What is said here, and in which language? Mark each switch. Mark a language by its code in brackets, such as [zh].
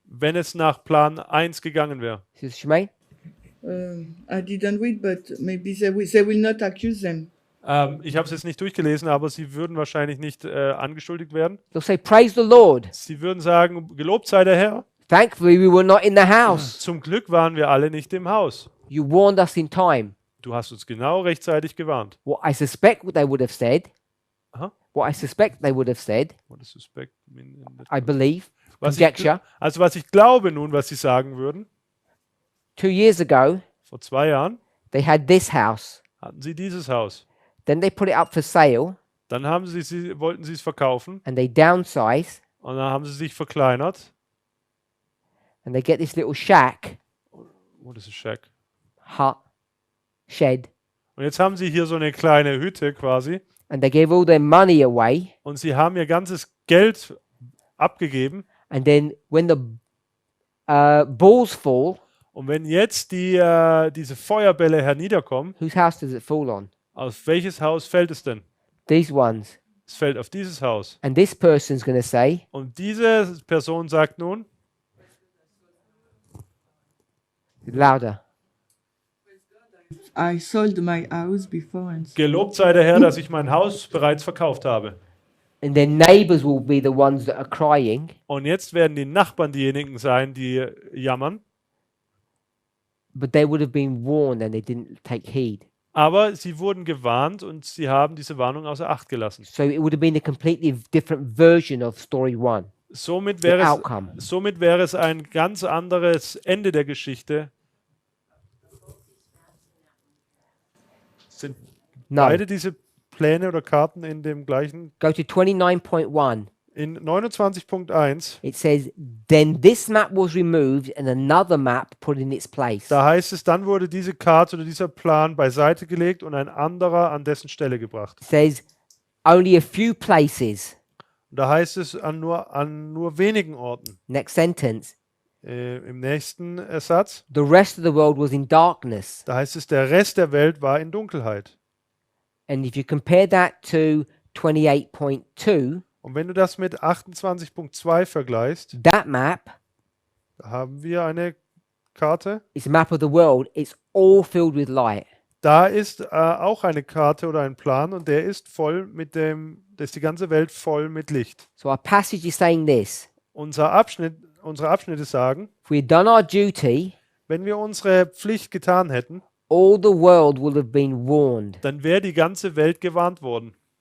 [de] Wenn es nach Plan 1 gegangen wäre. [en] Sister Shemaine? I didn't read, but maybe they will not accuse them. [de] Ich habe es jetzt nicht durchgelesen, aber sie würden wahrscheinlich nicht angeschuldigt werden. [en] They'll say, praise the Lord. [de] Sie würden sagen, gelobt sei der Herr. [en] Thankfully we were not in the house. [de] Zum Glück waren wir alle nicht im Haus. [en] You warned us in time. [de] Du hast uns genau rechtzeitig gewarnt. [en] What I suspect what they would have said, Aha. what I suspect they would have said, What a suspect mean in that- I believe, [de] Was [en] conjecture, [de] was ich glaube nun, was sie sagen würden, [en] 2 years ago, [de] vor 2 Jahren [en] they had this house. [de] hatten sie dieses Haus. [en] Then they put it up for sale [de] Dann wollten sie es verkaufen [en] and they downsize [de] und dann haben sie sich verkleinert. [en] and they get this little shack, What is a shack? hut, shed, [de] Und jetzt haben sie hier so eine kleine Hütte quasi [en] and they gave all their money away. [de] und sie haben ihr ganzes Geld abgegeben. [en] And then when the balls fall, [de] Und wenn jetzt diese Feuerbälle herniederkommen, [en] whose house does it fall on? [de] auf welches Haus fällt es denn? [en] These ones. [de] Es fällt auf dieses Haus. [en] And this person's going to say, [de] Und diese Person sagt nun, [en] louder, I sold my house before and [de] gelobt sei der Herr, dass ich mein Haus bereits verkauft habe. [en] and their neighbors will be the ones that are crying. [de] Und jetzt werden die Nachbarn diejenigen sein, die jammern. [en] But they would have been warned and they didn't take heed. [de] Aber sie wurden gewarnt und sie haben diese Warnung außer Acht gelassen. [en] So it would have been a completely different version of story 1. [de] Somit [en] The [de] wäre [en] outcome. [de] es ein ganz anderes Ende der Geschichte. Sind [en] No. [de] beide diese Pläne oder Karten in dem gleichen? [en] Go to 29.1. [de] In 29.1, [en] It says, then this map was removed and another map put in its place. [de] da heißt es, dann wurde diese Karte oder dieser Plan beiseite gelegt und ein anderer an dessen Stelle gebracht. [en] It says, only a few places. [de] Und da heißt es an nur wenigen Orten. [en] Next sentence. [de] Im nächsten Satz, [en] The rest of the world was in darkness. [de] da heißt es, der Rest der Welt war in Dunkelheit. [en] And if you compare that to 28.2, [de] Und wenn du das mit 28.2 vergleichst, [en] that map [de] da haben wir eine Karte. [en] is a map of the world. It's all filled with light. [de] Da ist auch eine Karte oder ein Plan und der ist da ist die ganze Welt voll mit Licht. [en] So our passage is saying this. [de] Unsere Abschnitte sagen, [en] If we had done our duty, [de] wenn wir unsere Pflicht getan hätten, [en] all the world would have been warned. [de] dann wäre die ganze Welt gewarnt worden.